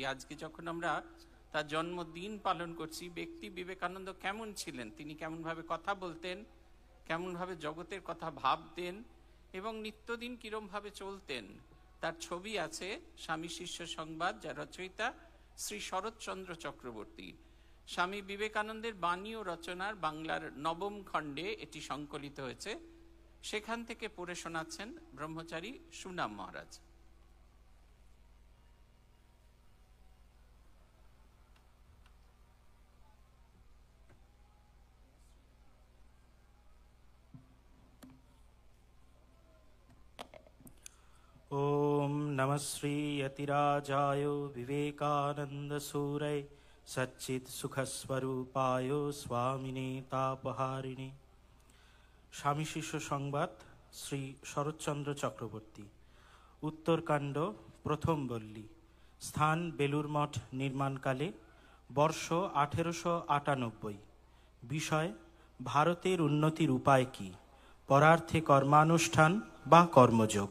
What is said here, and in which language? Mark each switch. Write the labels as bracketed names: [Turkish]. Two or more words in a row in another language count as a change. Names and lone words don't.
[Bangla] আজকে যখন আমরা তার জন্মদিন পালন করছি, ব্যক্তি বিবেকানন্দ কেমন ছিলেন, তিনি কেমনভাবে কথা বলতেন, কেমনভাবে জগতের কথা ভাবতেন এবং নিত্যদিন কিরমভাবে চলতেন, তার ছবি আছে স্বামী শিষ্য সংবাদ, যার রচয়িতা শ্রী শরৎচন্দ্র চক্রবর্তী। স্বামী বিবেকানন্দের বাণী ও রচনার বাংলার 9ম খণ্ডে এটি সংকলিত হয়েছে। সেখান থেকে পড়ে শোনাচ্ছেন ব্রহ্মচারী সুনাম মহারাজ। [Sanskrit] ओम नमः श्री यतिराजाय विवेकानंद सूरय सच्चिद सुखस्वरूपाय स्वामिने तापहारिणे। [Bangla] স্বামী শিষ্য সংবাদ, শ্রী শরৎচন্দ্র চক্রবর্তী। উত্তরকাণ্ড, প্রথম বল্লী। স্থান বেলুর মঠ নির্মাণকালে, বর্ষ 1898। বিষয় ভারতের উন্নতির উপায় কি, পরার্থে কর্মানুষ্ঠান বা কর্মযোগ।